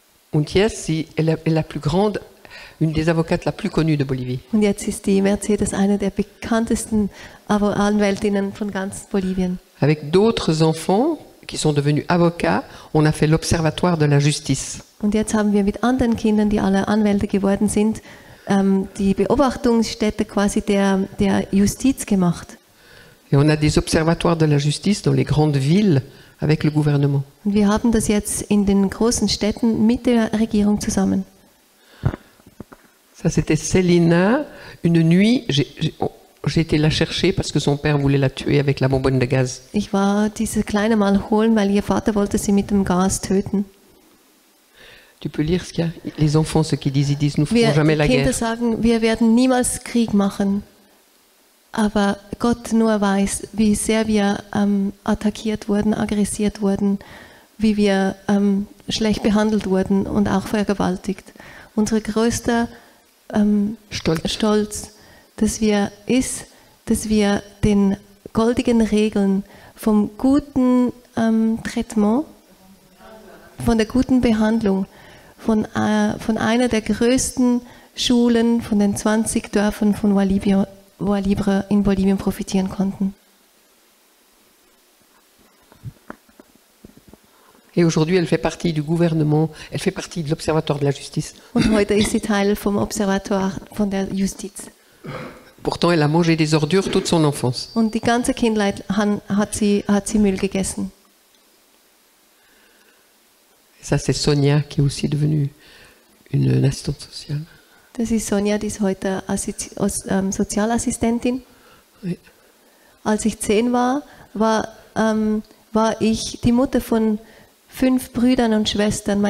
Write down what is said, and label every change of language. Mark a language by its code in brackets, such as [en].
[de] Und jetzt, [fr] elle est la plus grande, une des avocates la plus connue de Bolivie. [de] Und jetzt ist die Mercedes eine der bekanntesten Anwältinnen von ganz Bolivien. [fr] Avec d'autres enfants qui sont devenus avocats, on a fait l'Observatoire de la Justice. [de] Und jetzt haben wir mit anderen Kindern, die alle Anwälte geworden sind, die Beobachtungsstätte quasi der Justiz gemacht. [fr] Et on a des observatoires de la justice dans les grandes villes avec le gouvernement. [de] Und wir haben das jetzt in den großen Städten mit der Regierung zusammen. [fr] Ça c'était Selina, une nuit, j'ai été la chercher parce que son père voulait la tuer avec la bonbonne de gaz. [de] Ich war diese Kleine mal holen, weil ihr Vater wollte sie mit dem Gas töten. [fr] Tu peux lire ce qu'il y a. Les enfants, ceux qui disent, ils disent, nous ferons jamais la guerre. [de] Kinder sagen, wir werden niemals Krieg machen. Aber Gott nur weiß, wie sehr wir attackiert wurden, aggressiert wurden, wie wir schlecht behandelt wurden und auch vergewaltigt. Unser größter Stolz, dass wir den goldigen Regeln vom guten Traitement, von der guten Behandlung, von einer der größten Schulen von den 20 Dörfern von Voix Libre in Bolivien profitieren konnten. [fr] Et aujourd'hui, elle fait partie du gouvernement, elle fait partie de l'Observatoire de la Justice. [de] Und heute ist sie Teil vom Observatoire von der Justiz. [fr] Pourtant, elle a mangé des ordures toute son enfance. [de] Und die ganze Kindheit hat sie Müll gegessen. [fr] Ça, c'est Sonia, qui est aussi devenue une assistante sociale. [de] Das ist Sonja, die ist heute Sozialassistentin. [fr] Oui. [de] Als ich 10 war ich die Mutter von 5 Brüdern und Schwestern.